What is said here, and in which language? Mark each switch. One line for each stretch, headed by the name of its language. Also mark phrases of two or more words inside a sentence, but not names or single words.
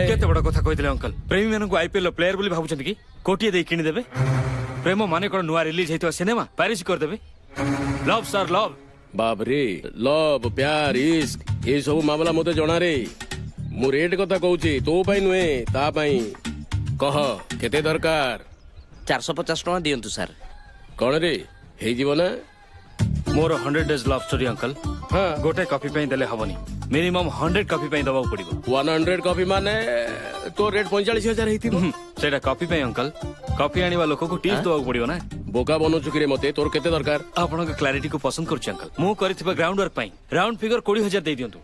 Odia: କେତେ ବଡ କଥା କହିଥିଲେ ଅଙ୍କଲ ପ୍ରେମୀ ମାନଙ୍କୁ
English: IPL player
Odia: ବୋଲି ଭାବୁଛନ୍ତି କି କୋଟିଏ ଦେଇ କିଣିଦେବେ ପ୍ରେମ ମାନେ କଣ ନୂଆ ରିଲିଜ ହେଇଥିବା ସିନେମା ପ୍ୟାରିସ କରିଦେବେ
English: love sir love
Odia: ବାବରେ ଲଭ୍
Hindi: प्यार इश्क
Odia: ଏ ସବୁ ମାମଲା ମତେ ଜଣାରେ ମୁଁ ରେଟ୍ କଥା କହୁଛି ତୋ ପାଇଁ ନୁହେଁ ତା ପାଇଁ କହ କେତେ ଦରକାର 450 ଟଙ୍କା ଦିଅନ୍ତୁ ସାର୍ କଣ ରେ ହେଇଯିବ ନା ମୋର
English: 100 days love story
Odia: ଅଙ୍କଲ ହଁ ଗୋଟେ କଫି ପାଇଁ ଦେଲେ ହବନି ମିନିମମ୍ 100 କଫି ପାଇଁ ଦବାକୁ ପଡିବ 100 କଫି ମାନେ ତୋ ରେଟ୍ 45,000 ହେଇଥିବ ସେଇଟା କଫି ପାଇଁ ଅଙ୍କଲ କଫି ଆଣିବା ଲୋକକୁ ଟିପ୍ସ ଦବାକୁ ପଡିବ ନା ବୋକା ବନଉଛୁ କିରେ ମତେ ତୋର କେତେ ଦରକାର ଆପଣଙ୍କ କ୍ଲାରିଟି କୁ ପସନ୍ଦ କରୁଛି ଅଙ୍କଲ ମୁଁ କରିଥିବା
English: ground work
Odia: ପାଇଁ
English: round figure
Odia: 20,000 ଦେଇ ଦିଅନ୍ତୁ